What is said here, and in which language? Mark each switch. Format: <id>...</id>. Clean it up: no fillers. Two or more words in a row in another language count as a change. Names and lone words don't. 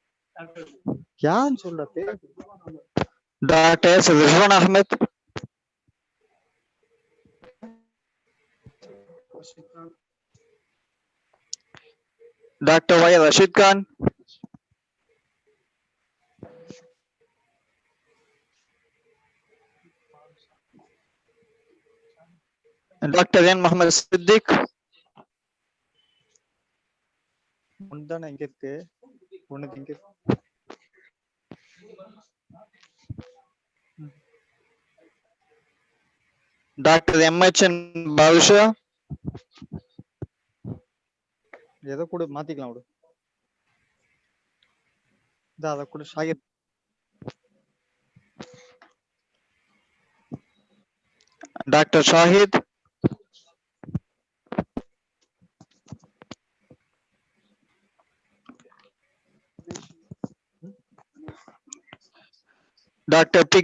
<ta>யான்னு சொல்ற பேர்? டாக்டர் ரிஸ்வான் அஹ்மத். Dr. Y. Rashid Khan, Dr. N. Muhammad Siddiq, Dr. M.H. Bhavusha, ஏதோ கூட மாத்திக்கலாம் விடு அத கூட ஷாகிர் Dr. Shahid, Dr. P.</ta>